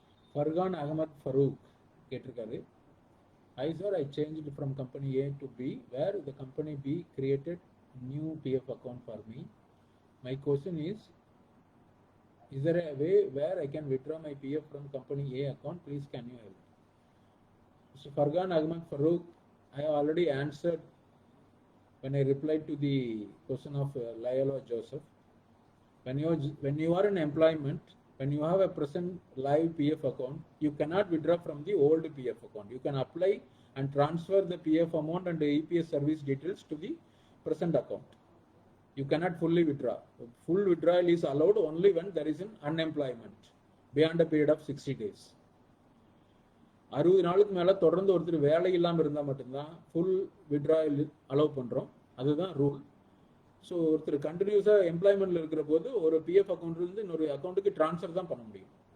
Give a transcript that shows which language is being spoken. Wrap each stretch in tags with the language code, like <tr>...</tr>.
<ta>ஃபர்கான் அகமத் ஃபரூக் கேட்டிருக்காரு,</ta> <en>I sir, I changed from company A to B, where the company B created new PF account for me. My question is, Is there a way where I can withdraw my PF from company A account? Please can you help? So Fargan Ahmad Farouk, I have already answered when I replied to the question of Layala Joseph. When you are in employment, when you have a present live PF account, you cannot withdraw from the old PF account. You can apply and transfer the PF amount and the EPS service details to the present account. You cannot fully withdraw. Full withdrawal is allowed only when there is an unemployment beyond a period of 60 days.</en> <ta>60 நாளுக்கு மேல தொடர்ந்து ஒருத்தர் வேலை இல்லாம இருந்தா மட்டும்தான் full withdrawal allow பண்றோம். அதுதான் ரூல். ஸோ ஒருத்தர் கண்டினியூஸா எம்ப்ளாய்மெண்ட்ல இருக்கிற போது ஒரு பிஎஃப் அக்கௌண்ட்ல இருந்து இன்னொரு அக்கௌண்ட்டுக்கு டிரான்ஸ்ஃபர் தான் பண்ண முடியும்.</ta>